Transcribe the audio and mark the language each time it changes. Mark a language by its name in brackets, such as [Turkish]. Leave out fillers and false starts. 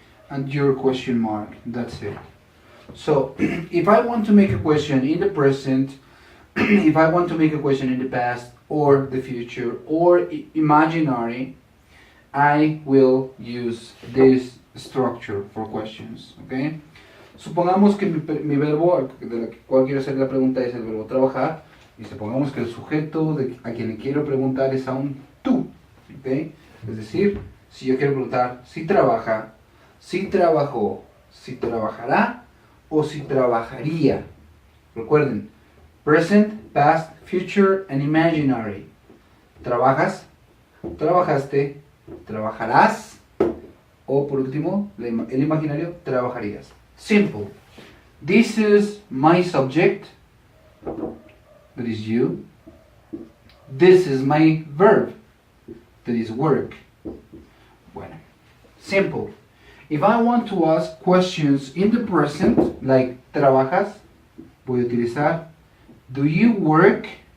[English] And your question mark, that's it. So, if I want to make a question in the present, if I want to make a question in the past, or the future, or imaginary, I will use this structure for questions, okay? [Spanish] Supongamos que mi verbo, de la cual quiero hacer la pregunta, es el verbo trabajar, y supongamos que el sujeto a quien le quiero preguntar es a un tú, okay? Es decir, si yo quiero preguntar si trabaja, si trabajó, si trabajará o si trabajaría. [English] Recuerden, present, past, future, and imaginary. [Spanish] Trabajas, trabajaste, trabajarás, o por último, el imaginario, trabajarías. [English] Simple. This is my subject, that is you. This is my verb, that is work. [Spanish] Bueno, simple. [English] If I want to ask questions in the present, like trabajas, [Spanish] voy a utilizar [English] do you work?